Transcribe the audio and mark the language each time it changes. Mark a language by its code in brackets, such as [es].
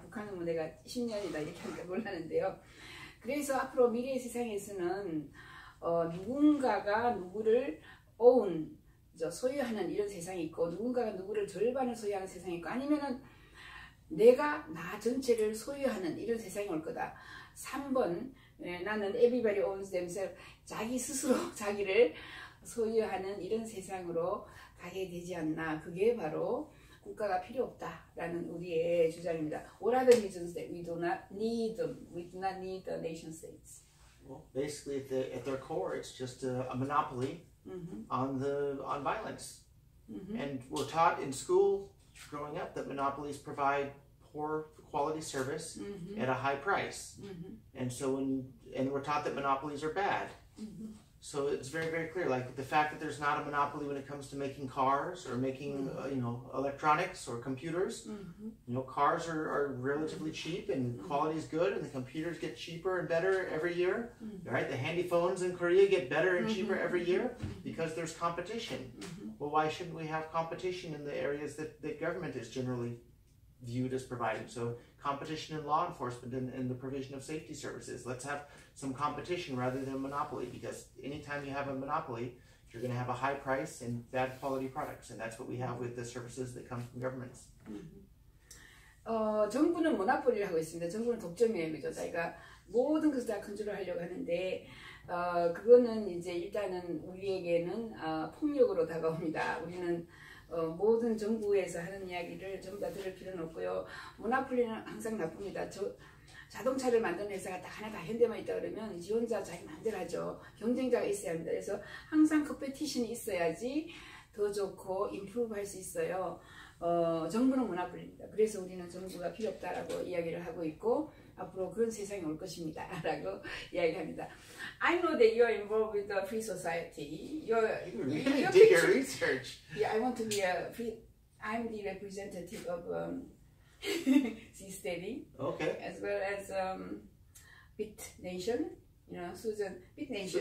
[ko] 북한은 뭐 내가 10년이다 이렇게 하니까 놀라는데요. 그래서 앞으로 미래의 세상에서는 누군가가 누구를 소유하는 이런 세상이 있고, 누군가가 누구를 절반을 소유하는 세상이 있고, 아니면은 내가 나 전체를 소유하는 이런 세상이 올 거다. 3번 나는 [en] everybody owns themselves, [ko] 자기 스스로 자기를 소유하는 이런 세상으로 가게 되지 않나. 그게 바로 국가가 필요 없다라는 우리의 주장입니다. [en] What are the reasons that we do not need them? We do not need the nation states. Well, basically, at their core, it's just a monopoly on violence. And we're taught in school growing up that monopolies provide poor quality service at a high price. And so we're taught that monopolies are bad. So it's very, very clear, like the fact that there's not a monopoly when it comes to making cars or making electronics or computers. Cars are relatively cheap and quality is good, and the computers get cheaper and better every year. Right? The handy phones in Korea get better and cheaper every year because there's competition. Well, why shouldn't we have competition in the areas that the government is generally viewed as providing? So competition in law enforcement and the provision of safety services. Let's have some competition rather than a monopoly, because anytime you have a monopoly, you're going to have a high price and bad quality products, and that's what we have with the services that come from governments. [ko] 정부는 모노폴리를 하고 있습니다. 정부는 독점이에요, 그죠? 자기가 모든 것을 다 컨트롤하려고 하는데 그거는 이제 일단은 우리에게는 폭력으로 다가옵니다. 우리는 모든 정부에서 하는 이야기를 전부 다 들을 필요는 없고요. 모노폴리는 항상 나쁩니다. 자동차를 만드는 회사가 다 하나 다 현대만 있다 그러면 지 혼자 자기 마음대로 하죠. 경쟁자가 있어야 합니다. 그래서 항상 컴페티션이 있어야지 더 좋고 임프루브 할 수 있어요. 정부는 모노폴리입니다. 그래서 우리는 정부가 필요 없다라고 이야기를 하고 있고, 앞으로 그런 세상이 올 것입니다 라고 이야기합니다. [en] I know that you're involved with the free society. You really did your research. Yeah, I want to be I'm the representative of C-Steady. Okay. As well as Bit Nation. Susan, Bit Nation.